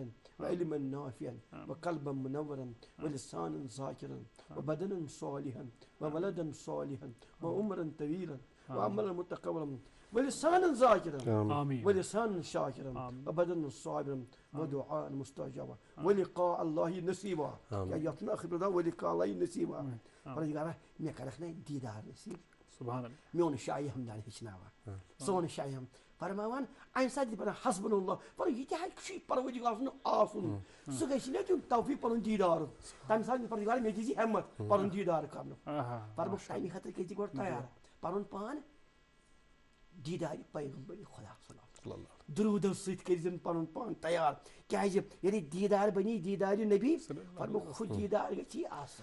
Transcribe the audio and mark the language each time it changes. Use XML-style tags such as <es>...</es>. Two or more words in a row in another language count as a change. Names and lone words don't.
<ar>وعلما نافعا وقلبا منورا ولسانا ذاكرا وبدنا صالحا وولدا صالحا وعمرا طويلا وعملا متقبلا ولسانا ذاكرا ولسانا شاكرا وبدنا صابرا ودعاء مستجابا ولقاء الله نصيبا يا خبر ولقاء الله نصيبا فرجع</ar> <ks>مےٚ کَرَکھ نہ دیٖدار نصیٖب</ks> <ar>سبحان اللہ</ar> <ks>میون شاہی ہمدان ہیٚچھناوان سون شاہی ہم فرماوان اَمہِ ساتہٕ تہِ پَران</ks> <ar>حسبن اللہ</ar> <ks>پَرُن یہِ تہِ ہیٚکہِ پروردگار سُنٛد آسُن سُہ گژھِ نہ دیُن توفیٖق پَنُن دیٖدارُک تَمہِ ساتہٕ پروردگار مےٚ دِژ ہٮ۪مت پَنُن دیٖدار کَرنُک فرمووُکھ تَمہِ خٲطرٕ کٔرۍ زِ گۄڈٕ تیار پَنُن پان دیٖدارِ پیغمبرِ خۄدا صلی درودو سۭتۍ کٔرۍ زن پَنُن پان تیار کیٛازِ ییٚلہِ دیٖدار بنی دیٖدارِ نبی فرمووُکھ ہُہ دیٖدار گژھی آسان.</ks>